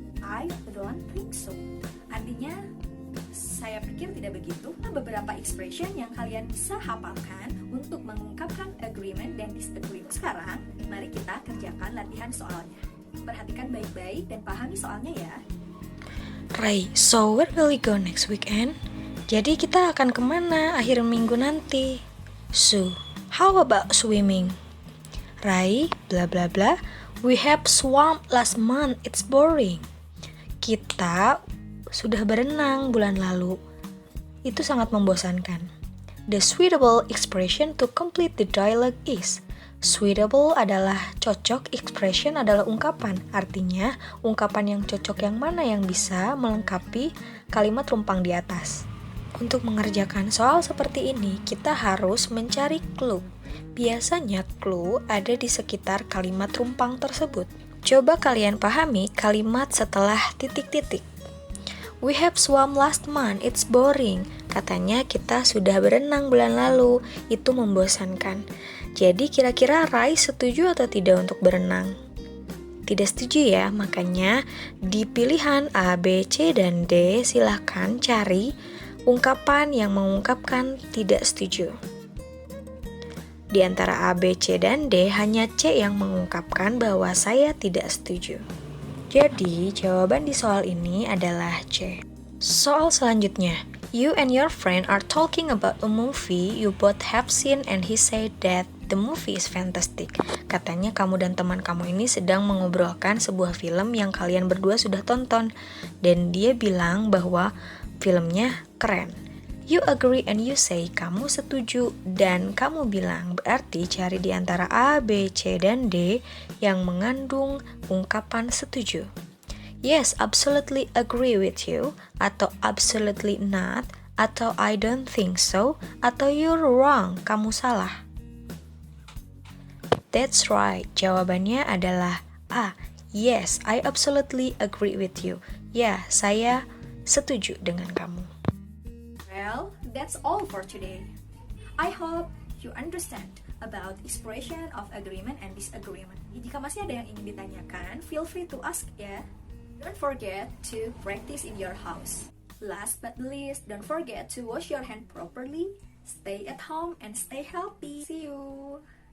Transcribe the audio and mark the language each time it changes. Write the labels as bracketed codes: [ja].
[en] I don't think so, [id] artinya saya pikir tidak begitu. Beberapa expression yang kalian bisa hafalkan untuk mengungkapkan agreement dan disagree. Sekarang, mari kita kerjakan latihan soalnya. Perhatikan baik-baik dan pahami soalnya ya. [en] Ray, so where will we go next weekend? [id] Jadi kita akan kemana akhir minggu nanti? [en] So, how about swimming? Ray, bla bla bla. We have swam last month, it's boring. [id] Kita sudah berenang bulan lalu. Itu sangat membosankan. [en] The suitable expression to complete the dialogue is. [id] Suitable adalah cocok, expression adalah ungkapan. Artinya, ungkapan yang cocok yang mana yang bisa melengkapi kalimat rumpang di atas. Untuk mengerjakan soal seperti ini, kita harus mencari clue. Biasanya clue ada di sekitar kalimat rumpang tersebut. Coba kalian pahami kalimat setelah titik-titik. [en] We have swam last month, it's boring. [id] Katanya kita sudah berenang bulan lalu, itu membosankan. Jadi kira-kira Rai setuju atau tidak untuk berenang? Tidak setuju ya, makanya di pilihan A, B, C, dan D silahkan cari ungkapan yang mengungkapkan tidak setuju. Di antara A, B, C, dan D hanya C yang mengungkapkan bahwa saya tidak setuju. Jadi, jawaban di soal ini adalah C. Soal selanjutnya. [en] You and your friend are talking about a movie you both have seen and he said that the movie is fantastic. [id] Katanya kamu dan teman kamu ini sedang mengobrolkan sebuah film yang kalian berdua sudah tonton. Dan dia bilang bahwa filmnya keren. [en] You agree and you say, [id] kamu setuju dan kamu bilang, berarti cari di antara A, B, C, dan D yang mengandung ungkapan setuju. [en] Yes, absolutely agree with you, atau absolutely not, atau I don't think so, atau you're wrong, [id] kamu salah. [en] That's right, [id] jawabannya adalah A. [en] Yes, I absolutely agree with you. [id] Ya, saya setuju dengan kamu. [en] Well, that's all for today. I hope you understand about expression of agreement and disagreement. [id] Jika masih ada yang ingin ditanyakan, [en] feel free to ask [id] ya. [en] Don't forget to practice in your house. Last but not least, don't forget to wash your hand properly, stay at home, and stay healthy. See you!